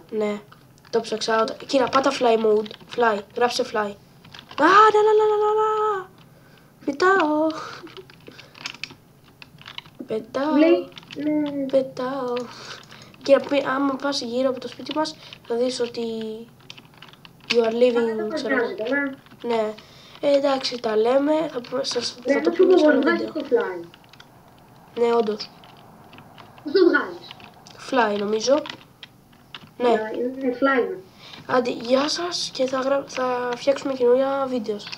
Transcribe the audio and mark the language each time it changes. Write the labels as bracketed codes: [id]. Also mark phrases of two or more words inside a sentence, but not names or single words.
[el] Ναι, το ψάξα. Κύρα, πάτα [en] fly mode. [el] Fly, γράψε fly. Πετάω. Πετάω. Κύρα, άμα πας γύρω από το σπίτι μας, θα δεις ότι [en] you are living, [el] ξέρω. Ναι. Εντάξει, τα λέμε, θα το πούμε σε ένα βίντεο. Ναι, όντως. Πώς το βγάζεις? Fly νομίζω. Ναι. Fly. Άντε, γεια σας και θα φτιάξουμε καινούργια βίντεο.